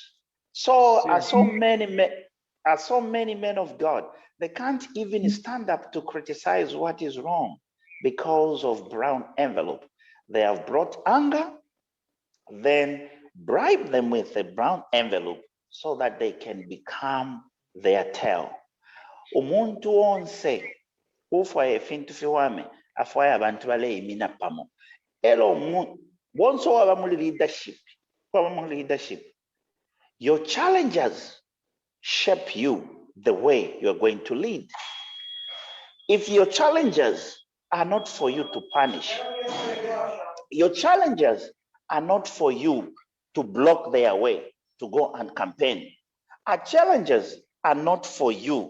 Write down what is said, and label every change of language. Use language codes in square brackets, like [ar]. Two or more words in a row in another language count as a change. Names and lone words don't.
[en] So are so many men of God, they can't even stand up to criticize what is wrong because of brown envelope. They have brought anger, then bribe them with a brown envelope so that they can become their tail. [bem] Umuntu onse ufa efintu fiwame afwaye abantu bale imina pamo elo bonso waba mu leadership [en] your challenges shape you the way you're going to lead. If your challenges are not for you to punish, your challenges are not for you to block their way to go and campaign, our challenges are not for you.